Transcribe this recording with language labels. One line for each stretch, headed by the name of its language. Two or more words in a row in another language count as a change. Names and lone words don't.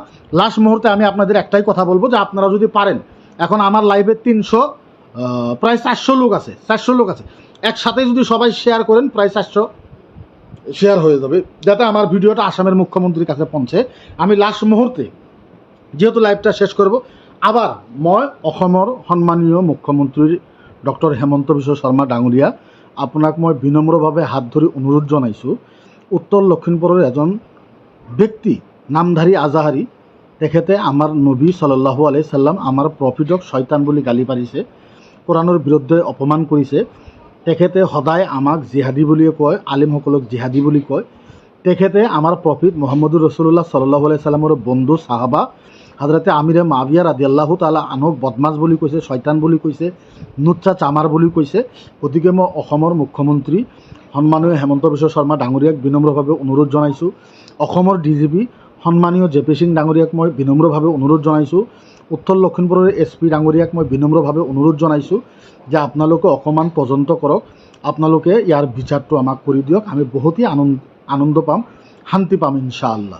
Bangla: লাস্ট মুহূর্তে আমি আপনাদের একটাই কথা বলবো যে আপনারা যদি পারেন, এখন আমার লাইভে 300 প্রায় 400 লোক আছে, 400 লোক আছে, একসাথে যদি সবাই শেয়ার করেন প্রায় 400 শেয়ার হয়ে যাবে, যাতে আমার ভিডিওটা আসামের মুখ্যমন্ত্রীর কাছে পৌঁছে। আমি লাস্ট মুহূর্তে যেহেতু লাইভটা শেষ করব,
Assamese: আবার মই অসমৰ সন্মানীয় মুখ্যমন্ত্ৰী ডক্টৰ হেমন্ত বিশ্ব শৰ্মা ডাঙৰীয়া, আপোনাক মই বিনম্ৰভাৱে হাত ধৰি অনুৰোধ জনাইছোঁ, উত্তৰ লখিমপুৰৰ এজন ব্যক্তি নামধাৰী আজাহাৰী, তেখেতে আমাৰ নবী
Arabic: صلى الله عليه وسلم
Assamese: আমাৰ প্ৰফিটক শয়তান বুলি গালি পাৰিছে, কোৰাণৰ বিৰুদ্ধে অপমান কৰিছে। তেখেতে সদায় আমাক জিহাদী বুলিয়ে কয়, আলিমসকলক জিহাদী বুলি কয়। তেখেতে আমাৰ প্ৰফিট
Arabic: محمد رسول الله صلى الله عليه وسلم
Assamese: বন্ধু সাহাবা হজরতে আমিরে মাবিয়া
Arabic: رضي الله تعالى عنه
Assamese: বদমাছ বুলি কৈছে, শয়তান বুলি কৈছে, নুচ্চা চামাৰ বুলি কৈছে। গতিকে মই অসমৰ মুখ্যমন্ত্ৰী সন্মানীয় হেমন্ত বিশ্ব শৰ্মা ডাঙৰীয়াক বিনম্ৰভাৱে অনুৰোধ জনাইছোঁ, অসমৰ DGP সন্মানীয় JP সিং ডাঙৰীয়াক মই বিনম্ৰভাৱে অনুৰোধ জনাইছোঁ, উত্তৰ লখিমপুৰৰ SP ডাঙৰীয়াক মই বিনম্ৰভাৱে অনুৰোধ জনাইছোঁ যে আপোনালোকে অকণমান তদন্ত কৰক, আপোনালোকে ইয়াৰ বিচাৰটো আমাক কৰি দিয়ক, আমি বহুতেই আনন্দ পাম, শান্তি পাম ইনশাআল্লাহ।